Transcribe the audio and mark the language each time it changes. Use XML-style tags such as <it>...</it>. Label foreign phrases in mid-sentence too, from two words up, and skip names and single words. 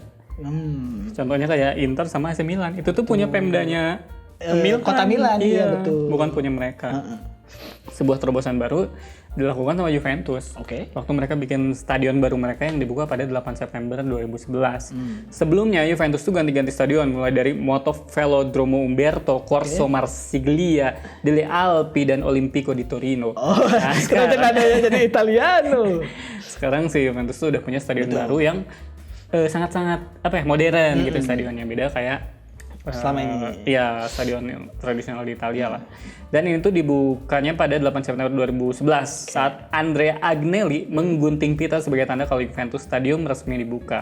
<id>Contohnya kayak Inter sama AC Milan. Itu tuh punya Pemdanya Milan. Kota Milan, iya betul. Bukan punya mereka. Sebuah terobosan baru dilakukan sama Juventus. Oke. Waktu mereka bikin stadion baru mereka yang dibuka pada 8 September 2011. Sebelumnya Juventus tuh ganti-ganti stadion mulai dari Moto Velodromo Umberto, Corso Marsiglia, Delle Alpi dan Olimpico di Torino. Nah, sekarang adanya jadi Italiano. Sekarang sih Juventus tuh udah punya stadion baru yang sangat-sangat modern gitu stadionnya, beda kayak selama ini. Iya, stadion yang tradisional di Italia lah. Dan ini tuh dibukanya pada 8 September 2011 saat Andrea Agnelli menggunting pita sebagai tanda kalau Juventus Stadium resmi dibuka.</id>